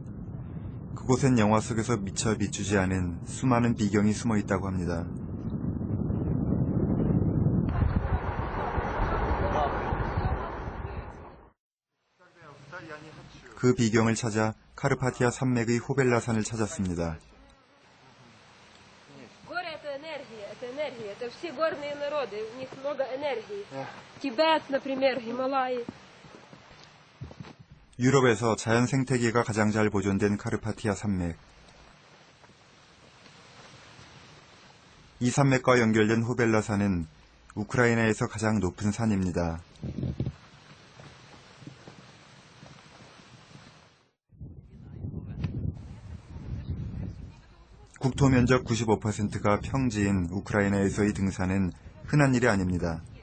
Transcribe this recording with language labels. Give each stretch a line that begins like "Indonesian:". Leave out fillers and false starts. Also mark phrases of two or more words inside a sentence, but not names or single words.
Korean: 그곳엔 영화 속에서 미처 비추지 않은 수많은 비경이 숨어 있다고 합니다. 그 비경을 찾아 카르파티아 산맥의 호벨라산을 찾았습니다.
Russian: Горы это энергия, это все горные народы, у них много энергии. Тибет, например, Гималаи.
Korean: 유럽에서 자연 생태계가 가장 잘 보존된 카르파티아 산맥. 이 산맥과 연결된 호벨라산은 우크라이나에서 가장 높은 산입니다. 국토 면적 95%가 평지인 우크라이나에서의 등산은 흔한 일이 아닙니다.